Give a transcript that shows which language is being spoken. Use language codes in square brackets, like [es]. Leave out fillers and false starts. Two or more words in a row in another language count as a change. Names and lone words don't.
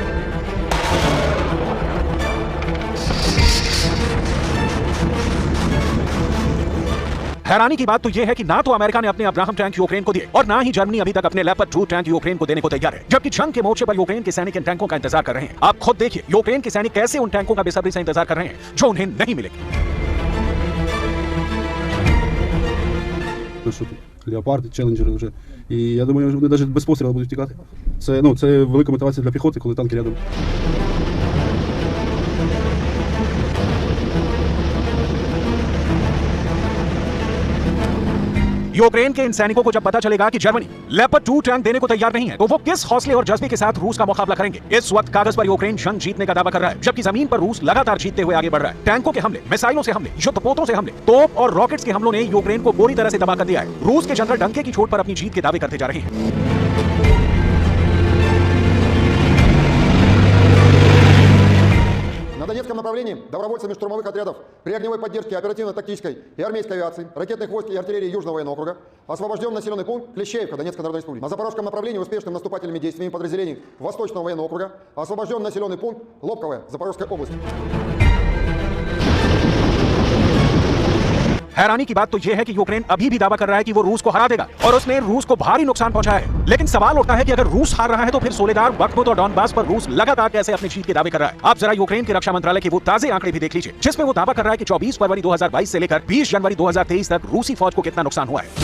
[hi] हैरानी की बात तो यह है कि ना तो अमेरिका ने अपने अब्राहम टैंक यूक्रेन को दिए और ना ही जर्मनी अभी तक अपने लेपर्ड 2 टैंक यूक्रेन को देने को तैयार है, जबकि जंग के मोर्चे पर यूक्रेन के सैनिक इन टैंकों का इंतजार कर रहे हैं। आप खुद देखिए यूक्रेन के सैनिक कैसे उन टैंकों का बेसब्री से इंतजार कर रहे हैं जो उन्हें नहीं मिलेगी। [uk] Леопарди, челенджери вже. І я думаю, вони навіть без пострілу будуть тікати. Це велика мотивація для піхоти, коли танки рядом. [hi] यूक्रेन के इन सैनिकों को जब पता चलेगा कि जर्मनी लेपर्ड 2 टैंक देने को तैयार नहीं है, तो वो किस हौसले और जज्बे के साथ रूस का मुकाबला करेंगे। इस वक्त कागज पर यूक्रेन जंग जीतने का दावा कर रहा है, जबकि जमीन पर रूस लगातार जीतते हुए आगे बढ़ रहा है। टैंकों के हमले, मिसाइलों से हमले, युद्धपोतों से हमले, तोप और रॉकेट्स के हमलों ने यूक्रेन को पूरी तरह से तबाह कर दिया है। रूस के जनरल डंके की चोट पर अपनी जीत के दावे करते जा रहे हैं। [ru] На Донецком направлении добровольцами штурмовых отрядов при огневой поддержке оперативно-тактической и армейской авиации, ракетных войск и артиллерии Южного военного округа освобожден населенный пункт Клещеевка Донецкой Народной Республики. На Запорожском направлении успешными наступательными действиями подразделений Восточного военного округа освобожден населенный пункт Лобковая Запорожской области. [hi] हैरानी की बात तो यह है कि यूक्रेन अभी भी दावा कर रहा है कि वो रूस को हरा देगा और उसने रूस को भारी नुकसान पहुंचाया है। लेकिन सवाल उठता है कि अगर रूस हार रहा है तो फिर सोलेदार, बखमुत और डॉनबास पर रूस लगातार कैसे अपनी जीत के दावे कर रहा है। आप जरा यूक्रेन के रक्षा मंत्रालय के वो ताजे आंकड़े भी देख लीजिए, जिसमें वो दावा कर रहा है कि 24 फरवरी 2022 से लेकर 20 जनवरी 2023 तक रूसी फौज को कितना नुकसान हुआ है।